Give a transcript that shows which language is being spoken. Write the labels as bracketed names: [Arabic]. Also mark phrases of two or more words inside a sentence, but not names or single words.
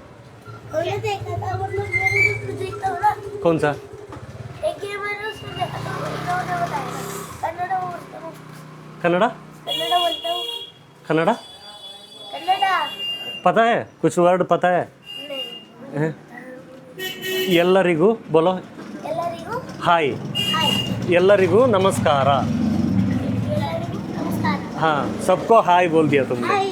[Hindi] हमने देखा था मतलब मेरे को देखता हो ना कौन सा? एक ही मैंने उसमें देखा था उन्होंने बताया कन्नड़ा बोलता हूँ कन्नड़ा कन्नड़ा बोलता हूँ कन्नड़ा कन्नड़ा पता है? कुछ वर्ड पता है? नहीं ಎಲ್ಲರಿಗೂ बोलो [Kannada] ಎಲ್ಲರಿಗೂ ಹಾಯ್. ಹಾಯ್ ಎಲ್ಲರಿಗೂ ನಮಸ್ಕಾರ. ಎಲ್ಲರಿಗೂ ನಮಸ್ಕಾರ [Hindi] हाँ, सबको हाय बोल दिया तुमने. [Kannada] ಹಾಯ್